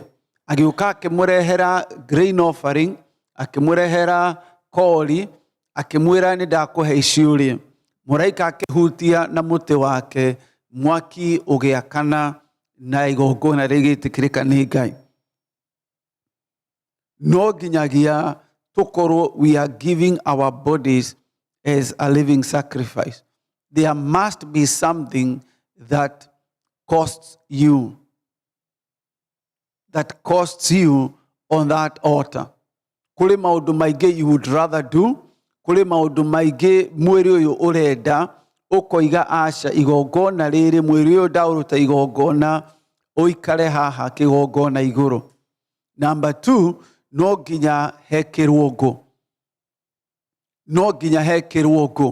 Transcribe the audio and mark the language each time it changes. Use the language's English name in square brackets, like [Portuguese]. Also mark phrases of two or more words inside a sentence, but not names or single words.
[Kikuyu] Agĩũka akĩmũrehera [English] grain offering, [Kikuyu] akĩmũrehera kori, akĩmwĩra nĩ ndakũhe iciũrie. Mũraika akĩhutia na mũtĩ wake, mwaki ũgĩakana na igongona rĩgĩtĩkĩrĩka nĩ Ngai. No nginyagia tũkorwo [English] we are giving our bodies as a living sacrifice. There must be something that costs you. That costs you on that altar. [Kikuyu] Kũrĩ maũndũ maingĩ [English] you would rather do. [Kikuyu] Kũrĩ maũndũ maingĩ mwĩrĩ ũyũ ũrenda, ũkoiga aca igongona rĩrĩ, mwĩrĩ ũyũ ndaũruta igongona, ũikare haha kĩgongona igũrũ. Number two, no nginya hekĩrwo ngũ. No nginya hekĩrwo ngũ.